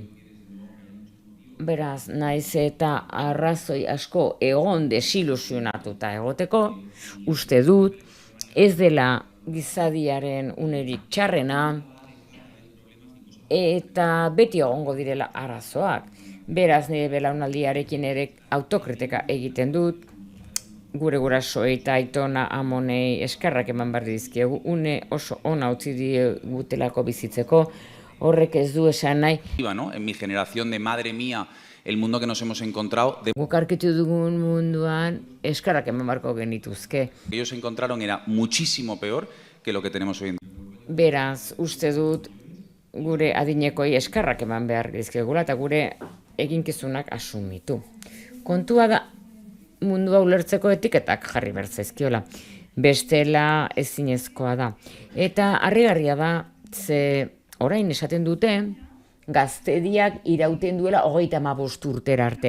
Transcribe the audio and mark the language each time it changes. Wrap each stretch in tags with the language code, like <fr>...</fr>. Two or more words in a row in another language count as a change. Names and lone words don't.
<eu>Beraz, naiz eta arrazoi asko egon desilusionatuta egoteko, uste dut, ez dela gizadiaren unerik txarrena, eta beti egongo direla arazoak. Beraz, nire belaunaldiarekin ere autokritika egiten dut, gure gurasoei eta aitona amonei eskerrak eman behar dizkiegu, une oso ona utzi digutelako bizitzeko, horrek ez du esan nahi.</eu> <es>¿no? En mi generación de madre mía, el mundo que nos hemos encontrado,</es> <eu>Guk aurkitu dugun munduan eskerrak eman beharko genituzke.</eu> <es>ellos encontraron era muchísimo peor que lo que tenemos hoy en día.</es> <eu>Beraz, uste dut gure adinekoi eskerrak eman behar dizkegula eta gure eginkizunak asumitu. Kontua da mundua ulertzeko etiketak jarri behar zaizkiola. Bestela ezinezkoa da. Eta harrigarria da, ze orain esaten dute, gaztediak irauten duela 35 urtera arte.</eu>